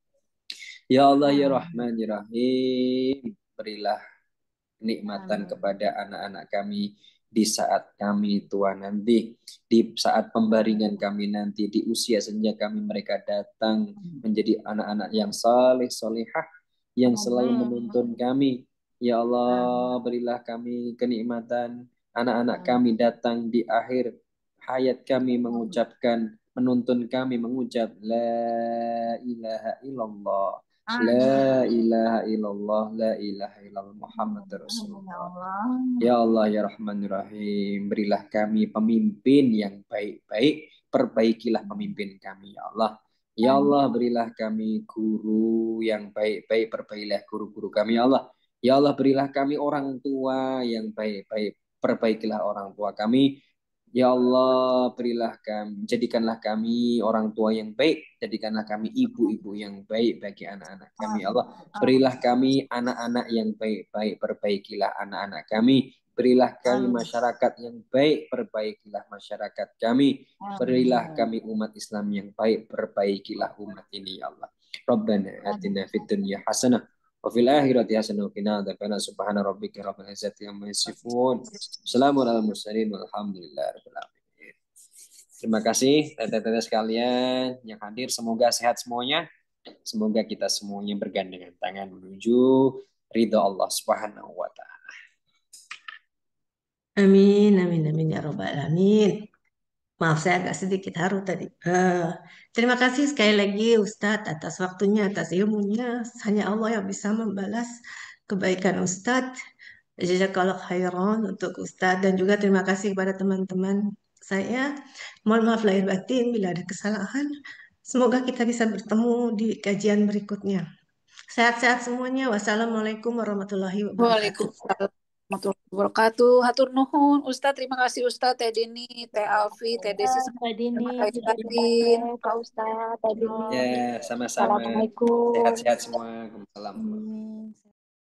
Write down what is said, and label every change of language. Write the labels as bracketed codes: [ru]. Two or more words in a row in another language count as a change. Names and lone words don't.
[id] Ya Allah, [ar] يا رحمن، يا رحيم, [id] berilah kenikmatan kepada anak-anak kami di saat kami tua nanti, di saat pembaringan kami nanti, di usia senja kami mereka datang menjadi anak-anak yang saleh solehah yang selalu menuntun kami. Ya Allah, berilah kami kenikmatan anak-anak kami datang di akhir hayat kami mengucapkan, menuntun kami mengucap [ar] لا إله إلا الله، لا إله إلا الله، لا إله إلا الله محمد رسول الله. يا الله يا رحمن رحيم, [id] berilah kami pemimpin yang baik-baik, perbaikilah pemimpin kami ya Allah. Ya Allah, berilah kami guru yang baik-baik, perbaikilah guru-guru kami ya Allah. Ya Allah, berilah kami orang tua yang baik-baik, perbaikilah orang tua kami. Ya Allah, berilah kami, jadikanlah kami orang tua yang baik, jadikanlah kami ibu-ibu yang baik bagi anak-anak kami. Ya Allah, berilah kami anak-anak yang baik-baik, perbaikilah anak-anak kami. Berilah kami masyarakat yang baik, perbaikilah masyarakat kami. Berilah kami umat Islam yang baik, perbaikilah umat ini ya Allah. [ar] ربنا آتنا في الدنيا حسنة وفي الآخرة حسنة وقنا عذاب النار. سبحان ربك رب العزة عما يصفون. السلام عليكم ورحمة الله وبركاته. الحمد لله رب العالمين. [id] Terima kasih teteh-teteh sekalian yang hadir. Semoga sehat semuanya. Semoga kita semuanya bergandengan tangan menuju ridha Allah [ar] سبحانه وتعالى. آمين، آمين، آمين يا رب العالمين. [id] Maaf, saya agak sedikit haru tadi. Terima kasih sekali lagi Ustadz atas waktunya, atas ilmunya. Hanya Allah yang bisa membalas kebaikan Ustadz. [ar] جزاك الله خيرا [id] untuk Ustadz dan juga terima kasih kepada teman-teman saya. Mohon maaf lahir batin bila ada kesalahan. Semoga kita bisa bertemu di kajian berikutnya. Sehat-sehat semuanya. [ar] والسلام عليكم ورحمة الله وبركاته. وعليكم السلام ورحمة الله وبركاته. [su] Hatur nuhun, [id] Ustadz. Terima kasih Ustadz, Teh Dini, Teh Alfi, Teh Desi, Kak Dini, terima kasih terima Ustadz. kasih Kak Ustadz, Kak Dini. Ya, sama-sama. [ar] Assalamualaikum. [id] Sehat-sehat semua. Waalaikumsalam. Amin.